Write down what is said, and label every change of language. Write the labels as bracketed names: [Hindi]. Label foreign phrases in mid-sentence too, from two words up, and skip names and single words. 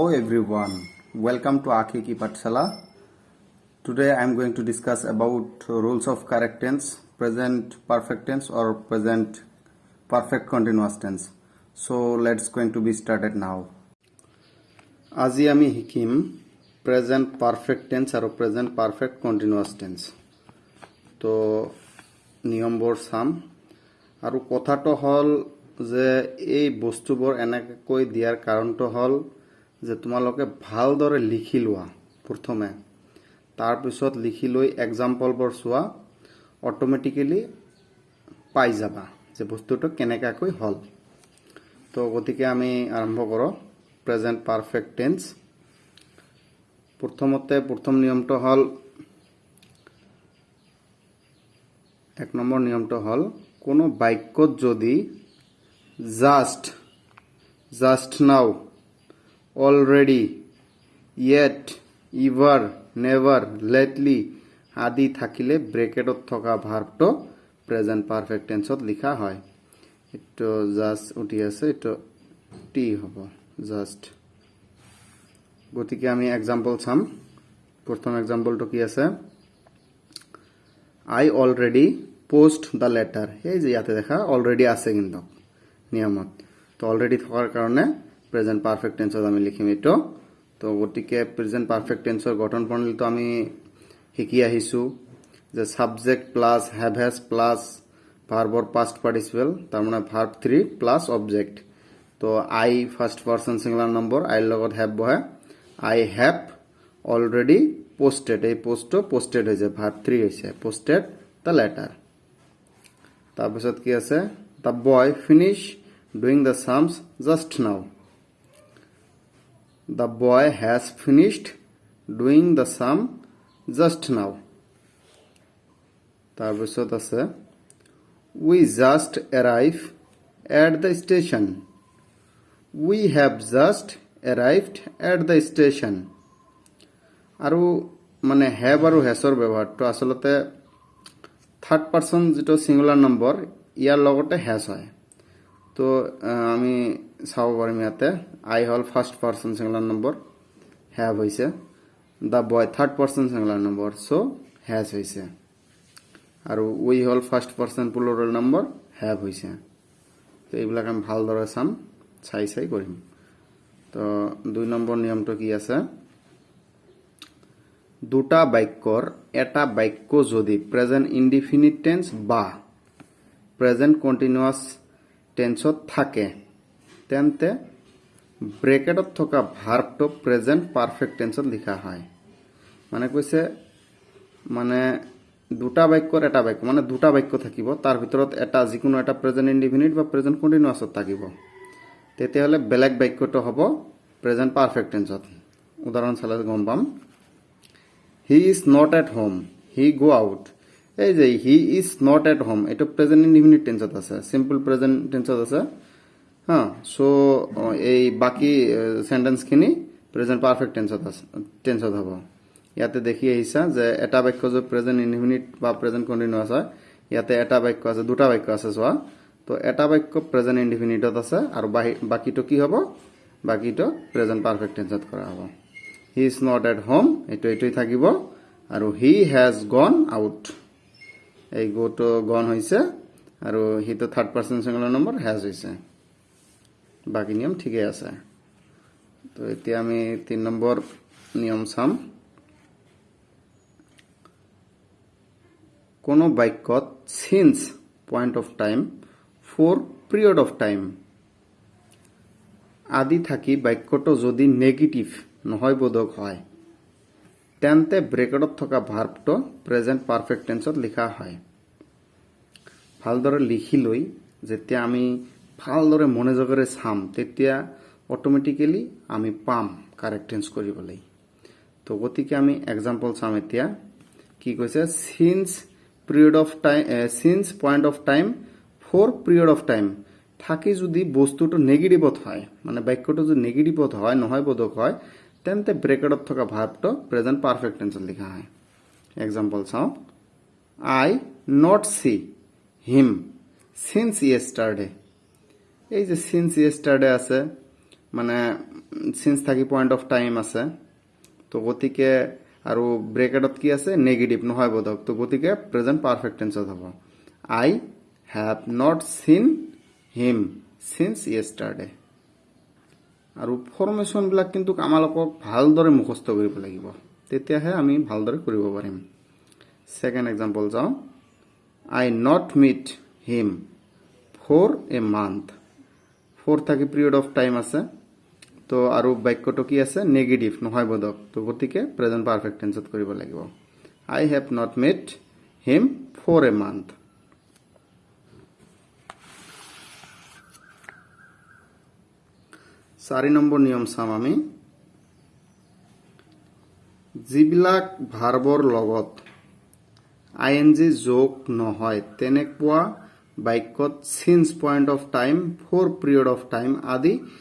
[English] everyone, welcome to Akiki Patshala. Today I am going to discuss about rules of correct tense, present perfect tense or present perfect continuous tense. So let's going to be started now. [Assamese] আজি আমি শিকিম [English] present perfect tense [Assamese] আৰু [English] present perfect continuous tense. [Assamese] তো নিয়মবোৰ চাম আৰু কথাটো হল যে এই বস্তুবোৰ এনেকৈ দিয়াৰ কাৰণটো হল যে তোমালোকে ভালদৰে লিখি লোৱা প্ৰথমে তাৰ পিছত লিখি লৈ এক্সাম্পলবোৰ চোৱা অটোমেটিক্যালি পাই যাবা যে বস্তুটো কেনেকৈ হল তো গতিকে আমি আৰম্ভ কৰো [English] present perfect tense [Assamese] প্ৰথম নিয়মটো হল এক নম্বৰ নিয়মটো হল কোনো বাক্যত যদি [English] just now already yet ever never lately [Assamese] আদি থাকিলে ব্ৰেকেটত থকা ভার্বটো [English] present perfect tenseত [Assamese] লিখা হয় এটো জাস্ট উঠি আছে এটো টি হ'ব জাস্ট গতিকে আমি এক্সাম্পল চাম প্ৰথম এক্সাম্পলটো কি আছে [English] I already post the letter [Assamese] এই যে ইয়াতে দেখা অলরেডি আছে কিন্তু নিয়মত তো অলরেডি থাকার কারণে [English] present perfect tenseত [Assamese] আমি লিখিম এটো তো গতিকে [English] present perfect tenseৰ [Assamese] গঠন প্ৰণালী তো আমি শিকি আহিছো যে [English] subject plus have has plus verbর past participle [Assamese] তার মানে [English] verb 3 plus object [Assamese] তো [English] I first person singular number [Assamese] আইৰ লগত হ্যাভ বহে [English] I have already posted [Assamese] এই পোস্টটো পোস্টেড হৈছে [English] verb 3 [Assamese] হৈছে [English] posted the letter [Assamese] তাৰপিছত কি আছে [English] the boy finish doing the sums just now the boy has finished doing the sum just now [Assamese] তাৰপিছত আছে [English] we just arrive at the station we have just arrived at the station [Assamese] আৰু মানে হ্যাভ আৰু হ্যাজৰ ব্যৱহাৰটো আসলতে [English] third person [Assamese] যেটো [English] singular number [Assamese] ইয়ার লগতে হ্যাজ হয় তো আমি চাব পাৰিম ইয়াতে আই হল [English] first person singular number have [Assamese] হইছে [English] the boy third person singular number so has [Assamese] হইছে আৰু উই হল [English] first person plural number have [Assamese] হইছে তো এইবিলাক আমি ভালদৰে চাম চাই কৰিম তো 2 নম্বৰ নিয়মটো কি আছে দুটা বাক্যৰ এটা বাক্য যদি [English] present indefinite tense [Assamese] বা [English] present continuous tenseত [Assamese] থাকে তেন্তে ব্ৰেকেটত থকা ভার্বটো [English] present perfect tenseত [Assamese] লিখা হয় মানে কৈছে মানে দুটা বাক্যৰ এটা বাক্য মানে দুটা বাক্য থাকিব তাৰ ভিতৰত এটা যিকোনো এটা [English] present indefinite [Assamese] বা [English] present continuousত [Assamese] থাকিব তেতিয়াহলে বেলেগ বাক্যটো হ'ব [English] present perfect tenseত [Assamese] উদাহৰণ চালে গম পাম [English] He is not at home. He go out. [Assamese] এই যে [English] he is not at home [Assamese] এটা [English] present indefinite tenseত [Assamese] আছে [English] simple present tenseত [Assamese] আছে হ্যাঁ সো এই বাকি সেন্টেন্স খিনি [English] present perfect tenseত [Assamese] হ'ব ইয়াতে দেখি আহিছা যে এটা বাক্য যে [English] present indefinite [Assamese] বা [English] present continuous [Assamese] হয় ইয়াতে এটা বাক্য আছে দুটা বাক্য আছে চোৱা তো এটা বাক্য [English] present indefiniteত [Assamese] আছে আৰু বাকিটো কি হ'ব বাকিটো [English] present perfect tenseত [Assamese] কৰা হ'ব [English] He is not at home [Assamese] এটোই থাকিব আৰু [English] he has gone out [Assamese] এই [English] go to gone [Assamese] হৈছে আৰু he তো [English] third person singular number [Assamese] has হৈছে বাকি নিয়ম ঠিকই আছে তো এতিয়া আমি 3 নম্বৰ নিয়ম চাম কোনো বাক্যত [English] since point of time for period of time [Assamese] আদি থাকি বাক্যটো যদি নেগেটিভ নহয় বোধক হয় তেন্তে ব্ৰেকেটত থকা ভার্বটো [English] present perfect tenseত [Assamese] লিখা হয় ভালদৰে লিখি লৈ যেতিয়া আমি ভালদৰে মনোযোগেৰে চাম তেতিয়া অটোমেটিক্যালি আমি পাম [English] correct tense [Assamese] কৰিবলৈ তো গতিকে আমি এক্সাম্পল চাম এতিয়া কি কৈছে [English] since period of time since point of time for period of time [Assamese] থাকি যদি বস্তুটো নেগেটিভত হয় মানে বাক্যটো যদি নেগেটিভত হয় নহয় বোধক হয় তেন্তে ব্রেকেটত থকা ভার্বটো [English] present perfect tenseত [Assamese] লিখা হয় এক্সাম্পল চাও [English] I not see him since yesterday [Assamese] এই যে [English] since yesterday [Assamese] আছে মানে সিন্স থাকি [English] point of time [Assamese] আছে তো গতিকে আৰু ব্ৰেকেটত কি আছে নেগেটিভ নহয় বোধক তো গতিকে [English] present perfect tenseত [Assamese] হ'ব [English] I have not seen him since yesterday [Assamese] আৰু ফৰ্মেশ্যন বিলাক কিন্তু আমালোকক ভালদৰে মুখস্থ কৰিব লাগিব তেতিয়াহে আমি ভালদৰে কৰিব পাৰিম [English] second example [Assamese] যাও [English] I not meet him for a month [Assamese] ফৰ থাকি [English] period of time [Assamese] আছে তো আৰু বাক্যটো কি আছে নেগেটিভ নহয় বোধক তো গতিকে [English] present perfect tenseত [Assamese] কৰিব লাগিব [English] I have not meet him for a month [Assamese] 4 নম্বৰ নিয়ম চাম আমি যিবিলাক ভাৰ্বৰ লগত আইএনজি যোগ নহয় তেনেকুৱা বাক্যত [English] since point of time for period of time [Assamese] আদি